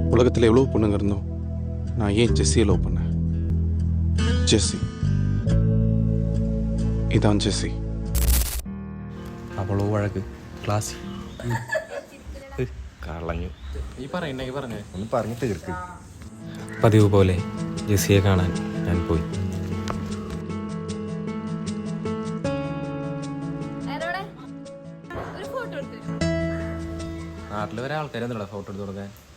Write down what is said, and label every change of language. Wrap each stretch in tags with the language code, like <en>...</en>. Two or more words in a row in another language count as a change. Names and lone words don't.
<ta>உலகத்தில் எவ்வளோ பொண்ணுங்க இருந்தோம், நான் ஏன் ஜெஸ்ஸியை லவ் பண்ணேன்? ஜெஸ்ஸி, இதான் ஜெஸ்ஸி.</ta> <ml>അവളോ വഴക്ക് ക്ലാസ് കളഞ്ഞു. ഈ പറഞ്ഞേ ഒന്ന് പറഞ്ഞു തീർക്ക്. പതിവ് പോലെ ജെസ്സിയെ കാണാൻ ഞാൻ പോയി. നാട്ടിൽ വരെ ആൾക്കാരെന്താ ഫോട്ടോ എടുത്ത് കൊടുക്കാൻ?</ml>